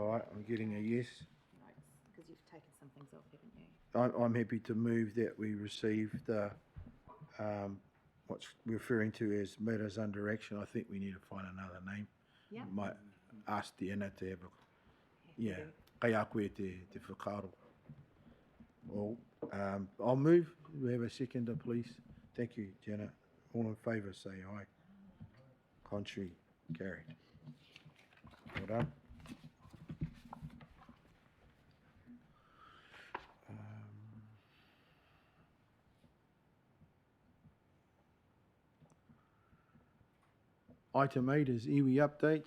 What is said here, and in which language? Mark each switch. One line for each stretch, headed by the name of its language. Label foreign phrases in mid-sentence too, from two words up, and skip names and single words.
English: All right, I'm getting a yes. Because you've taken some things off, haven't you? I'm happy to move that we receive the, what's referring to as matters under action. I think we need to find another name. Yeah. Might ask the Anna to have a, Yeah. yeah,
Māori: kai a koe te whakaaro.
English: Well, I'll move. We have a seconder, please. Thank you, Janet. All in favour, say aye. Contrary, carried. Well done. Item 8 is iwi updates.